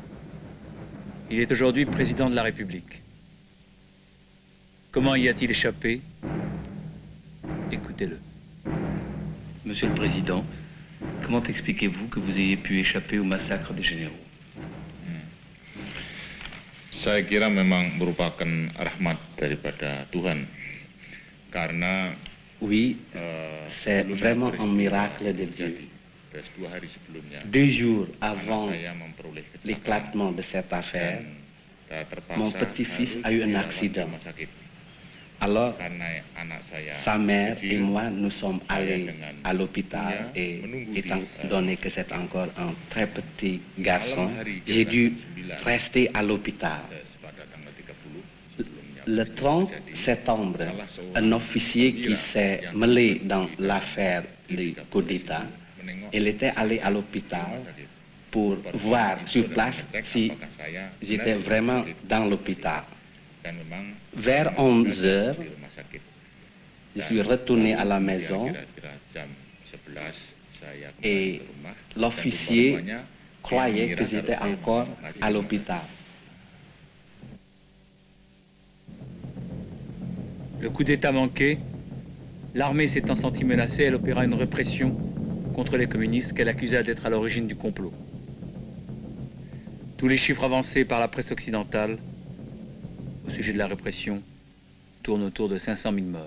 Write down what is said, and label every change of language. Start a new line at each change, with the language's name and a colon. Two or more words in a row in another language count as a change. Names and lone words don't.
French: Il est aujourd'hui président de la République. Comment y a-t-il échappé? Écoutez-le. Monsieur le Président, comment expliquez-vous que vous ayez pu échapper au massacre des généraux?
Indonesian: Saya kira memang merupakan rahmat daripada Tuhan. Karena
French: Oui, c'est vraiment un miracle de Dieu.
Indonesian: 2 hari sebelumnya,
French: 2 jours avant
Indonesian: saya memperoleh kecelakaan
French: l'éclatement de cette affaire,
Indonesian: dan terpaksa
French: mon petit-fils
Indonesian: harus
French: a eu un
Indonesian: dirawat di
French: accident.
Indonesian: rumah sakit.
French: Alors,
Indonesian: Karena anak saya
French: sa mère
Indonesian: kecil,
French: et moi, nous sommes
Indonesian: saya
French: allés
Indonesian: dengan
French: à l'hôpital et
Indonesian: menunggu di,
French: étant donné que c'est encore un très petit garçon,
Indonesian: malam hari
French: j'ai dû 9 rester à l'hôpital.
Indonesian: pada tanggal 30 sebelumnya
French: Le 30
Indonesian: terjadi,
French: septembre,
Indonesian: salah seorang
French: un officier qui
Indonesian: perwira
French: s'est
Indonesian: yang
French: mêlé dans l'affaire du coup d'État,
Indonesian: menengok
French: il était allé à
Indonesian: di
French: l'hôpital
Indonesian: rumah sakit.
French: pour voir sur place
Indonesian: Mengecek
French: si
Indonesian: apakah saya
French: j'étais
Indonesian: benar
French: vraiment
Indonesian: sakit.
French: dans l'hôpital.
Indonesian: Dan memang
French: Vers
Indonesian: saya
French: 11 heures,
Indonesian: di rumah sakit.
French: je suis retourné à la maison
Indonesian: Kira-kira jam 11 saya kembali
French: et
Indonesian: ke rumah,
French: l'officier
Indonesian: dan rupa-rupanya
French: croyait
Indonesian: dia
French: que
Indonesian: mengira
French: j'étais
Indonesian: kalau saya
French: encore
Indonesian: masih di
French: à
Indonesian: rumah
French: l'hôpital. Le coup d'État manqué, l'armée s'étant sentie menacée, elle opéra une répression contre les communistes qu'elle accusa d'être à l'origine du complot. Tous les chiffres avancés par la presse occidentale au sujet de la répression tournent autour de 500 000 morts.